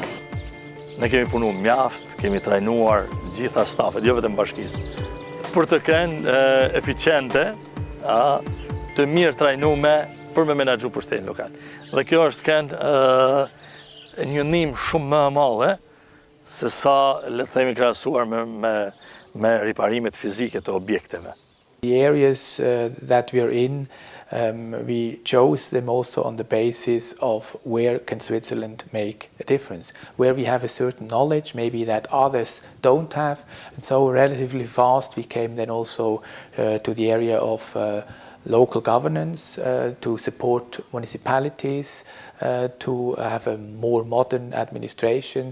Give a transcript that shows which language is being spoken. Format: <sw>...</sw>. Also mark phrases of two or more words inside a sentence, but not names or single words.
<sq>Ne kemi punu mjaft, kemi trajnuar gjitha stafet, jo vetëm bashkisë, për të qenë eficiente, të mirë trajnume për me menaxhu pushtetin lokal. Dhe kjo është kënë një ndihmë shumë më e madhe se sa le të themi krahasuar me riparimet fizike të objekteve.</sq> <en>The areas that we are in, we chose them also on the basis of where can Switzerland make a difference, where we have a certain knowledge maybe that others don't have, and so relatively fast we came then also to the area of local governance, to support municipalities, to have a more modern administration.</en>